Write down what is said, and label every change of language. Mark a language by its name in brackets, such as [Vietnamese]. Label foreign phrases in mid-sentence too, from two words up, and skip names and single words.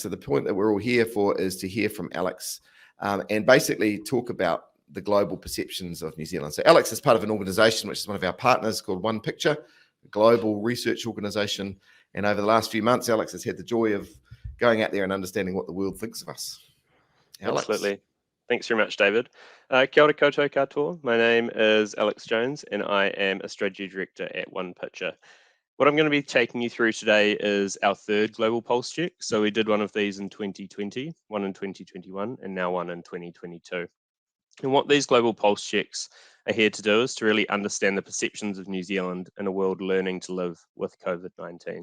[English] So the point that we're all here for is to hear from Alex and basically talk about the global perceptions of New Zealand. So Alex is part of an organization, which is one of our partners, called One Picture, a global research organization. And over the last few months, Alex has had the joy of going out there and understanding what the world thinks of us. Alex. Absolutely. Thanks very much, David. [Māori] Kia ora koutou katoa. [English] My name is Alex Jones, and I am a strategy director at One Picture. What I'm going to be taking you through today is our 3rd global pulse check. So we did one of these in 2020, one in 2021, and now one in 2022. And what these global pulse checks are here to do is to really understand the perceptions of New Zealand in a world learning to live with COVID-19.